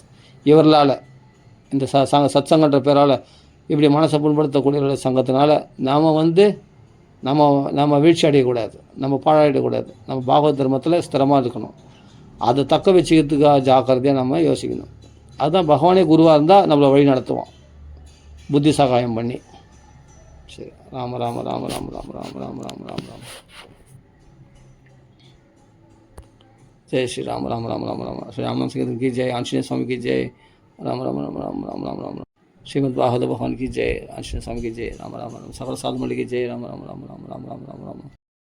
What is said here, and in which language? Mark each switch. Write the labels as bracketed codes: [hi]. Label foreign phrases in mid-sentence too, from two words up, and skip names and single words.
[ta] இவர்களால் இந்த சத்சங்கன்ற பேரால் இப்படி மனசை புண்படுத்தக்கூடிய சங்கத்தினால நம்ம வீழ்ச்சி அடையக்கூடாது, நம்ம பாழாயிடக்கூடாது. நம்ம பாகவத தர்மத்தில் ஸ்திரமாக இருக்கணும். அதை தக்க வச்சுக்கிறதுக்காக ஜாக்கிரதையாக நம்ம யோசிக்கணும். அதுதான் பகவானே குருவாக இருந்தால் நம்மளை வழி நடத்துவோம், புத்தி சகாயம் பண்ணி. சரி, ராம ராம ராம ராம ராம ராம ராம ராம ராம ராம. ஜெய் ஸ்ரீ ராம ராம ராம ராம ராம. [hi] ஸ்ரீ ராமநாम संकीर्तन की जय, आंजनेय स्वामी की जय, राम राम राम राम राम राम राम राम, श्रीमद् भागवत भगवान की जय, आंजनेय स्वामी की जय, राम राम राम, सकल साधु मंडली की जय, राम राम राम राम राम राम राम राम।